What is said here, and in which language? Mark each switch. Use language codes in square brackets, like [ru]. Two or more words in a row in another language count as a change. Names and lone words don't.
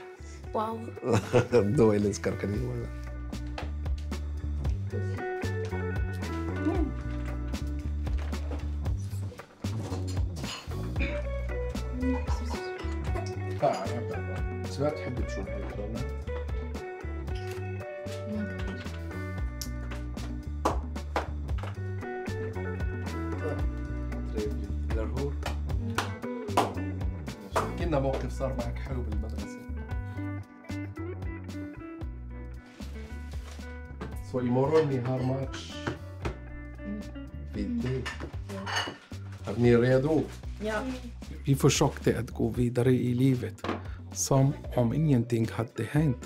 [sv] Wow. Då älskar kanelbollar. Så jag [ar] تحب تشوف هيك [sv] Trevligt, eller hur? [ar] كنا موقف صار معك حلو بالمدرسة. [sv] Så imorgon ni har match. Viktigt. Är ni redo? Ja. Vi försökte att gå vidare i livet. Som om ingenting hade hänt.